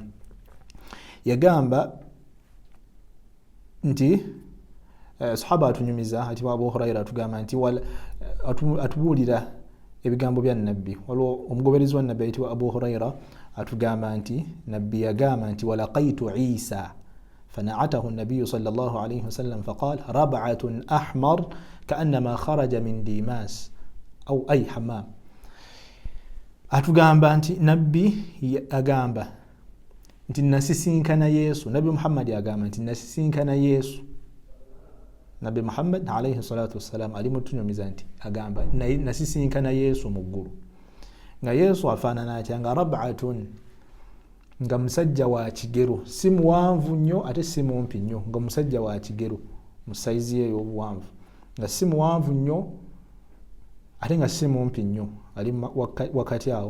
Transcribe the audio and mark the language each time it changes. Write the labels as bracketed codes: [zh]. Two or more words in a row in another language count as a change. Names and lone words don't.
[lg] Yagamba nti sahaba atunyumiza ati Abu Huraira atugamba nti atubuulira ebigambo bya nabbi. Waliwo omugoberezi wa nabbi ayitibwa Abu Huraira atugamba nti nabbi yagamba nti [ar] ولقيت عيسى فنعته النبي صلى الله عليه وسلم فقال ربعة أحمر كأنما خرج من ديماس أو أي حمام. [lg] Atugamba nti nabbi agamba nti nasisinkana Yesu, Nabi Muhammad agamba nti nasisinkana Yesu. Nabi Muhammad [ar] عليه الصلاة والسلام [lg] ali mutunyumiza nti agamba nasisinkana Yesu mu ggulu. Nga Yesu afaanana atya, nga rab'atun, nga musajja wa kigero, si muwanvu nnyo ate si mumpi nnyo, nga musajja wa kigero mu saizi ye y'obuwanvu, nga si muwanvu nnyo ate nga si mumpi nnyo, ali wakati awo.